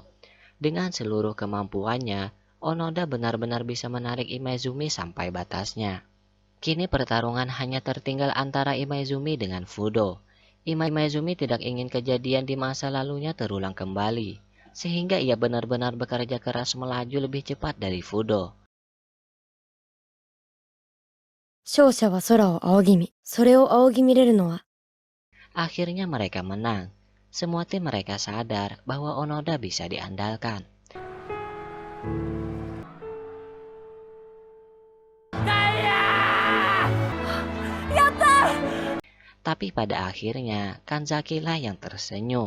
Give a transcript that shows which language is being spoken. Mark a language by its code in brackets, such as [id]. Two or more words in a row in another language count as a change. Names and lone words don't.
[id] Dengan seluruh kemampuannya, Onoda benar-benar bisa menarik Imaizumi sampai batasnya. Kini pertarungan hanya tertinggal antara Imaizumi dengan Fudo. Imaizumi tidak ingin kejadian di masa lalunya terulang kembali, sehingga ia benar-benar bekerja keras melaju lebih cepat dari Fudo. [ja] 勝者は空を仰ぎ見。それを仰ぎ見れるのは [id] Akhirnya mereka menang. Semua tim mereka sadar bahwa Onoda bisa diandalkan. Tapi pada akhirnya Kanzaki lah yang tersenyum.